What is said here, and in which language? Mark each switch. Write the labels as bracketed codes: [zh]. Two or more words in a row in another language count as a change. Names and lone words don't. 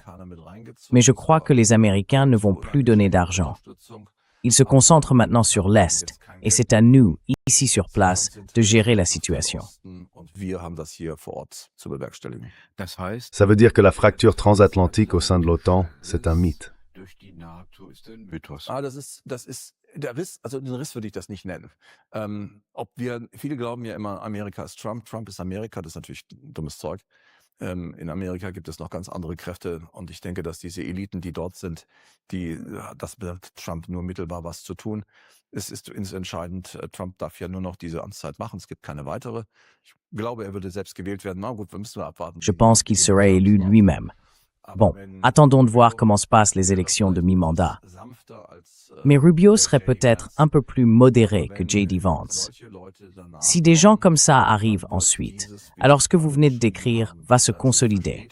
[fr] Mais je crois que les Américains ne vont plus donner d'argent. Ils se concentrent maintenant sur l'Est, et c'est à nous, ici sur place, de gérer la situation. Ça veut dire que la fracture transatlantique au sein de l'OTAN, c'est un mythe. [de] Der Riss, also den Riss würde ich das nicht nennen. Viele glauben ja immer, Amerika ist Trump, Trump ist Amerika, das ist natürlich dummes Zeug. In Amerika gibt es noch ganz andere Kräfte und ich denke, dass diese Eliten, die dort sind, das mit Trump nur mittelbar was zu tun. Es ist entscheidend, Trump darf ja nur noch diese Amtszeit machen, es gibt keine weitere. Ich glaube, er würde selbst gewählt werden. Na gut, wir müssen abwarten. [fr] Je pense qu'il serait élu lui-même. Bon, attendons de voir comment se passent les élections de mi-mandat. Mais Rubio serait peut-être un peu plus modéré que J.D. Vance. Si des gens comme ça arrivent ensuite, alors ce que vous venez de décrire va se consolider.